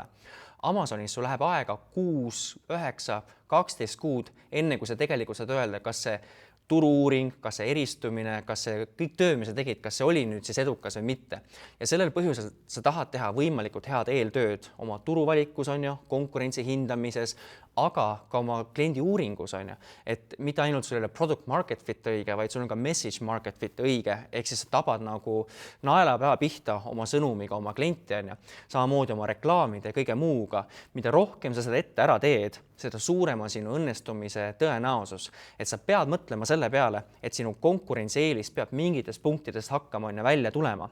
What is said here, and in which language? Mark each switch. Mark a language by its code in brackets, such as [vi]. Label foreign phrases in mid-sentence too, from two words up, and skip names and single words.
[et] Amazonis sul läheb aega 6, 9, 12 kuud, enne kui sa tegelikult saad öelda, kas see turu-uuring, kas see eristumine, kas see kõik töö, mis sa tegid, kas see oli nüüd siis edukas või mitte. Ja sellel põhjusel sa tahad teha võimalikult head eeltööd oma turuvalikus, konkurentsi hindamises, aga ka oma kliendi uuringus on ju, et mitte ainult sul ei ole [en] product market fit [et] õige, vaid sul on ka [en] message market fit [et] õige, ehk siis sa tabad nagu naelapea pihta oma sõnumiga oma klienti on ju, samamoodi oma reklaamide ja kõige muuga. Mida rohkem sa seda ette ära teed, seda suurema sinu õnnestumise tõenäosus, et sa pead mõtlema selle peale, et sinu konkurentsieelis peab mingites punktides hakkama välja tulema.